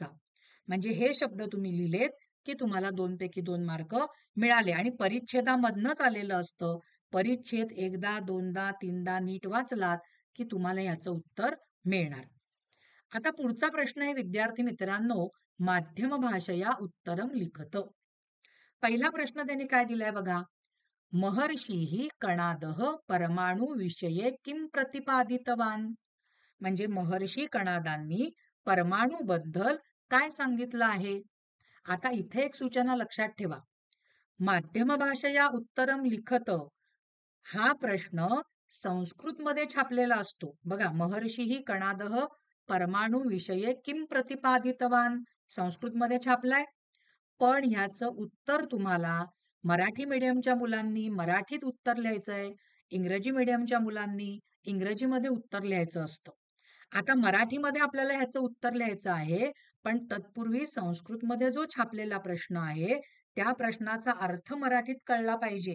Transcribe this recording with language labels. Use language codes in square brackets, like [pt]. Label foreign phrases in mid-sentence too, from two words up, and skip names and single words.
[mr] म्हणजे हे शब्द तुम्ही लिहिलेत की तुम्हाला 2 पैकी 2 मार्क मिळाले. आणि परिच्छेदामधनच आलेलं असतं. परिच्छेद एकदा दोनदा तीनदा नीट वाचलात की तुम्हाला याचं उत्तर मिळणार. आता पुढचा प्रश्न आहे विद्यार्थी मित्रांनो, [sa] माध्यम भाषया उत्तरम लिखत. [mr] पहिला प्रश्न त्यांनी काय दिलाय बघा, [sa] महर्षी कणादः परमाणु विषये किम प्रतिपादितवान. [mr] म्हणजे महर्षी कणादांनी परमाणु बद्दल काय सांगितलं आहे. आता इथे एक सूचना लक्षात ठेवा. [sa] माध्यम भाषया उत्तरम लिखत [mr] हा प्रश्न संस्कृत मध्ये छापलेला असतो बघा. [sa] महर्षी कणादः परमाणु विषये किम प्रतिपादितवान [mr] संस्कृतमध्ये छापलाय. पण ह्याचं उत्तर तुम्हाला मराठी मीडियमच्या मुलांनी मराठीत उत्तर लिहायचंय, इंग्रजी मीडियमच्या मुलांनी इंग्रजीमध्ये उत्तर लिहायचं असतं. आता मराठीमध्ये आपल्याला ह्याचं उत्तर लिहायचं आहे, पण तत्पूर्वी संस्कृतमध्ये जो छापलेला प्रश्न आहे त्या प्रश्नाचा अर्थ मराठीत कळला पाहिजे.